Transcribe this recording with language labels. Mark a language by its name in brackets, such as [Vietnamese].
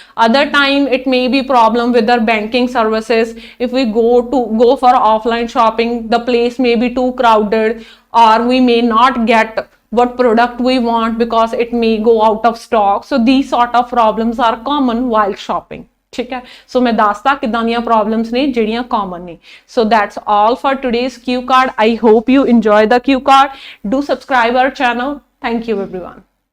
[English] Other time it may be problem with our banking services. If we go for offline shopping the place may be too crowded or we may not get what product we want because it may go out of stock. So these sort of problems are common while shopping, [Hindi] ठीक है। सो मैं [Punjabi] ਦੱਸਦਾ ਕਿਦਾਂ ਦੀਆਂ problems ਨੇ ਜਿਹੜੀਆਂ common ਨੇ। [English] So that's all for today's cue card. I hope you enjoy the cue card. Do subscribe our channel. Thank you everyone.